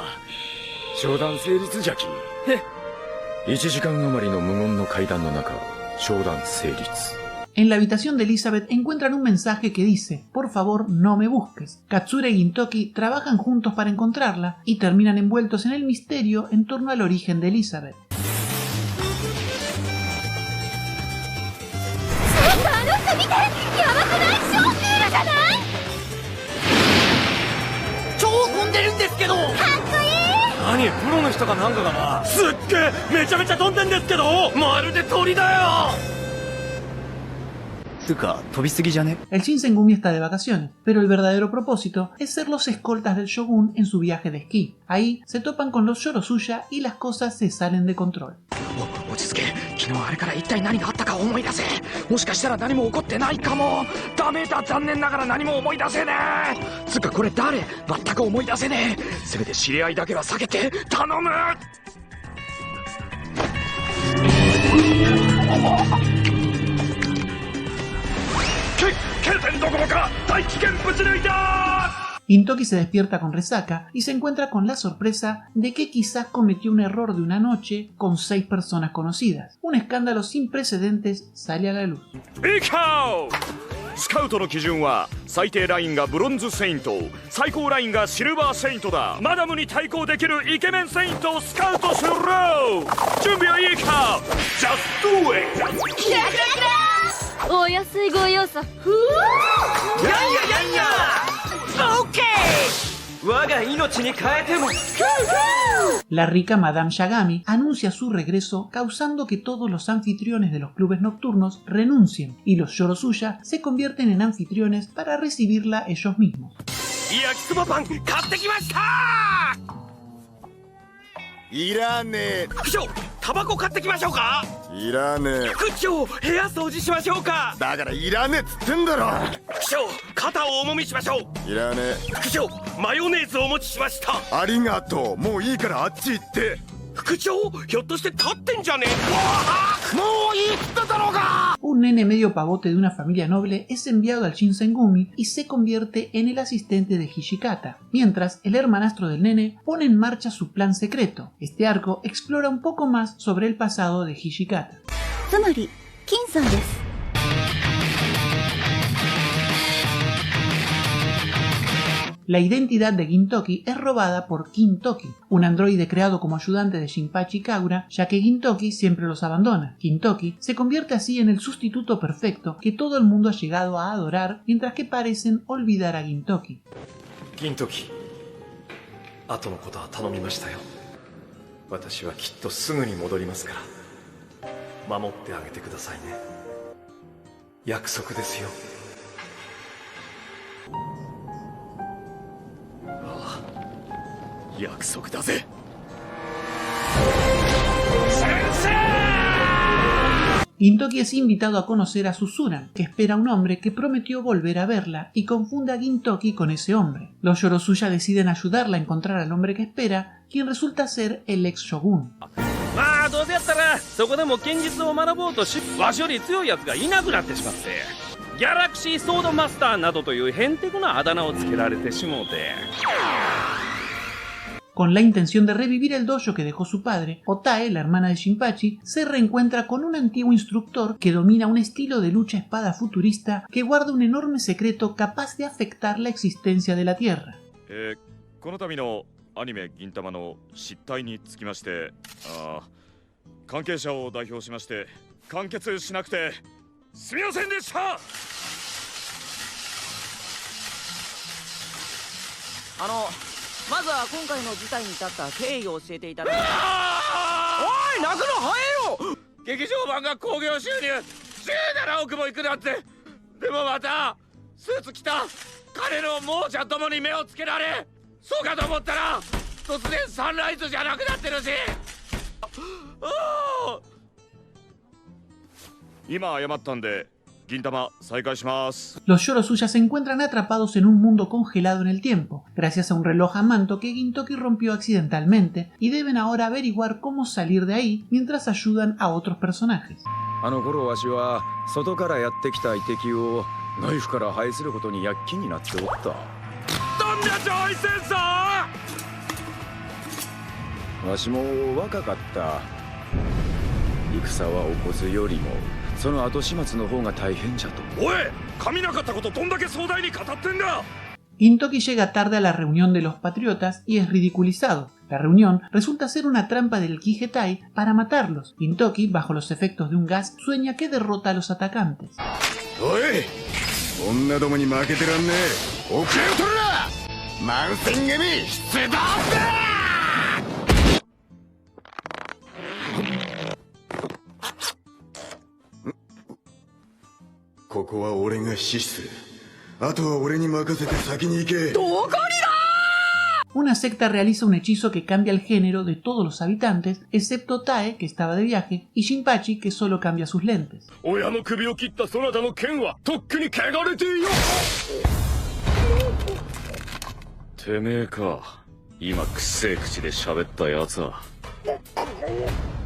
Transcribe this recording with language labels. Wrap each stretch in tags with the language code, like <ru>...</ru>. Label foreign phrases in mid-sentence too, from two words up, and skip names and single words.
<ja>商談成立じゃき。1時間余りの無言の会談の中、商談成立。</ja> <es>En la habitación de Elizabeth encuentran un mensaje que dice: por favor, no me busques. Katsura y Gintoki trabajan juntos para encontrarla y terminan envueltos en el misterio en torno al origen de Elizabeth.</es> <ja>見て、やばくない？ショークールじゃない？超飛んでるんですけど。かっこいい。何、プロの人かなんかかな。すっげえ、めちゃめちゃ飛んでんですけど、まるで鳥だよ。</ja> <es>El Shinsengumi está de vacaciones, pero el verdadero propósito es ser los escoltas del shogun en su viaje de esquí. Ahí se topan con los Yorosuya y las cosas se salen de control.</es> <ja>落ち着け。昨日あれから一体何があったか思い出せ。もしかしたら何も起こってないかも。ダメだ、残念ながら何も思い出せねえ。つうかこれ誰？全く思い出せねえ。せめて知り合いだけは避けて頼む。</ja> <es>Gintoki se despierta con resaca y se encuentra con la sorpresa de que quizás cometió un error de una noche con 6 personas conocidas. Un escándalo sin precedentes sale a la luz.</es> <ja>スカウトの基準は最低ラインがブロンズセイント、最高ラインがシルバーセイントだ。マダムに対抗できるイケメンセイントをスカウトする。準備はいいか？</ja> <en>Just do it！</en> <ja>キラキラキラお安いご用さ。ふぅやんややんやオッケー我が命に変えても。</ja> <es>La rica Madame Yagami anuncia su regreso, causando que todos los anfitriones de los clubes nocturnos renuncien y los Yorosuya se convierten en anfitriones para recibirla ellos mismos.</es> <ja>焼きそばパン買ってきました。いらねえ。副長、タバコ買ってきましょうか。いらねえ。副長、部屋掃除しましょうか。だからいらねえっつってんだろ。副長、肩をおもみしましょう。いらねえ。副長、マヨネーズをお持ちしました。ありがとう。もういいからあっち行って。副長、ひょっとして立ってんじゃねえ。もういいっつってたのか。</ja> <es>Un nene medio pavote de una familia noble es enviado al Shinsengumi y se convierte en el asistente de Hijikata, mientras el hermanastro del nene pone en marcha su plan secreto. Este arco explora un poco más sobre el pasado de Hijikata.</es> <ja>つまり金さんです。</ja> <es>La identidad de Gintoki es robada por Kintoki, un androide creado como ayudante de Shinpachi Kagura, ya que Gintoki siempre los abandona. Kintoki se convierte así en el sustituto perfecto que todo el mundo ha llegado a adorar, mientras que parecen olvidar a Gintoki.</es> <ja>Gintoki, 後のことは頼みましたよ。私はきっとすぐに戻りますから、守ってあげてくださいね。約束ですよ。 約束だぜ。</ja> <es>Gintoki es invitado a conocer a Suzuran, que espera a un hombre que prometió volver a verla y confunde a Gintoki con ese hombre. Los Yorosuya deciden ayudarla a encontrar al hombre que espera, quien resulta ser el ex shogun.</es> <ja>まあどうせやったらそこでも剣術を学ぼうとし、わしより強いやつがいなくなってしまって、ギャラクシーソードマスターなどというヘンテコなあだ名をつけられてしもうて。</ja> <es>Con la intención de revivir el dojo que dejó su padre, Otae, la hermana de Shinpachi, se reencuentra con un antiguo instructor que domina un estilo de lucha espada futurista que guarda un enorme secreto capaz de afectar la existencia de la Tierra.</es> <ja>この度のアニメ銀魂の失態につきまして、関係者を代表しまして完結しなくてすみませんでした。まずは今回の事態に至った経緯を教えていただきます。おい、泣くの早えよ。劇場版が興行収入17億もいくなんて。でもまたスーツ着た彼の亡者どもに目をつけられ、そうかと思ったら突然サンライズじゃなくなってるし。今謝ったんで</ja> <es>Los Yorosuya se encuentran atrapados en un mundo congelado en el tiempo, gracias a un reloj a manto que Gintoki rompió accidentalmente, y deben ahora averiguar cómo salir de ahí mientras ayudan a otros personajes.</es> <ja>あの頃わしは外からやってきた遺敵をナイフから這いすることに躍起になっておった。どんな上位戦争？わしも若かった。戦は起こすよりも その後始末の方が大変じゃと。おい、神なかったことどんだけ壮大に語ってんだ。</ja> <es>Gintoki llega tarde a la reunión de los patriotas y es ridiculizado. La reunión resulta ser una trampa del Kigetai para matarlos. Gintoki, bajo los efectos de un gas, sueña que derrota a los atacantes.</es> <ja>おい、女どもに負けてらんねえ。おくれを取るな。満戦組出動だ。ここは俺が指揮する。あとは俺に任せて先に行け。どこにだ!</ja> <es>Una secta realiza un hechizo que cambia el género de todos los habitantes, excepto Tae, que estaba de viaje, y Shinpachi, que solo cambia sus lentes.</es> <ja>親の首を切ったそなたの剣はとっくに汚れていよ。てめえか。今くせえ口で喋ったやつは。</ja>